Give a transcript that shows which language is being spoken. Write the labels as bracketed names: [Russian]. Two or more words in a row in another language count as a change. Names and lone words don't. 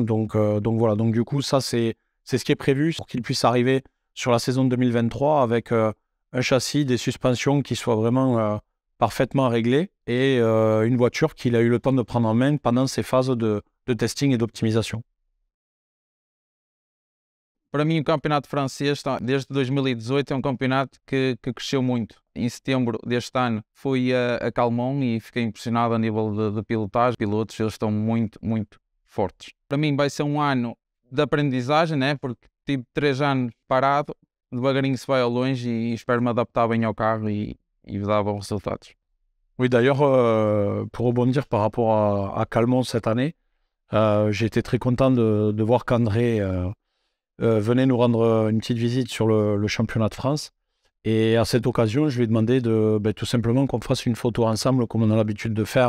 [French] Donc voilà, donc du coup ça c'est ce qui est prévu pour qu'il puisse arriver sur la saison 2023 avec un châssis, des suspensions qui soient vraiment parfaitement réglées et une voiture qu'il a eu le temps de prendre en main pendant ces phases de testing et d'optimisation. [Portuguese] Para mim, o campeonato francês, desde 2018, é um campeonato que cresceu muito. Em setembro deste ano fui a Calmon e fiquei impressionado a nível de pilotagem. Os pilotos, eles estão muito, muito fortes. Para mim vai ser um ano de aprendizagem, né? Porque tive 3 anos parado, devagarinho se vai ao longe e espero me adaptar bem ao carro e dar bons resultados. [French] Oui, d'ailleurs, pour rebondir par rapport à Calmon cette année, j'ai été très content de voir qu'André venait nous rendre une petite visite sur le championnat de France. Et à cette occasion, je lui ai demandé tout simplement qu'on fasse une photo ensemble, comme on a l'habitude de faire.